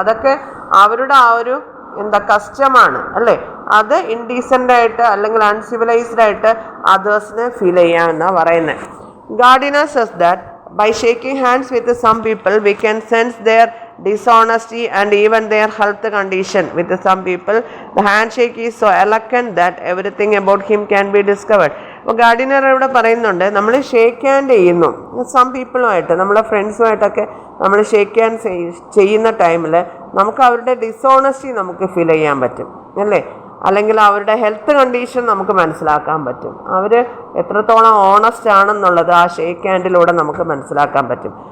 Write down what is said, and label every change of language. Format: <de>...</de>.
<ml>അതൊക്കെ അവരുടെ ആ ഒരു കസ്റ്റമാണ്. അല്ലേ, അത് ഇൻഡീസെൻ്റ് ആയിട്ട് അല്ലെങ്കിൽ അൺസിവിലൈസ്ഡ് ആയിട്ട് അതേഴ്സിനെ ഫീൽ ചെയ്യാമെന്നാണ് പറയുന്നത്.</ml> <en>Gardiner says that by shaking hands with some people, we can sense their dishonesty and even their health condition. With some people, the handshake is so eloquent that everything about him can be discovered.</en> <ml>അപ്പോൾ Gardiner ഇവിടെ പറയുന്നുണ്ട്, നമ്മൾ shake hand ചെയ്യുന്നു some പീപ്പിളുമായിട്ട്, നമ്മളെ ഫ്രണ്ട്സുമായിട്ടൊക്കെ നമ്മൾ shake hand ചെയ്യുന്ന ടൈമിൽ നമുക്ക് അവരുടെ ഡിസോണസ്റ്റി നമുക്ക് ഫീൽ ചെയ്യാൻ പറ്റും. അല്ലേ, അല്ലെങ്കിൽ അവരുടെ ഹെൽത്ത് കണ്ടീഷൻ നമുക്ക് മനസ്സിലാക്കാൻ പറ്റും. അവർ എത്രത്തോളം ഓണസ്റ്റ് ആണെന്നുള്ളത് ആ ഷേക്ക് ഹാൻഡിലൂടെ നമുക്ക് മനസ്സിലാക്കാൻ പറ്റും.</ml>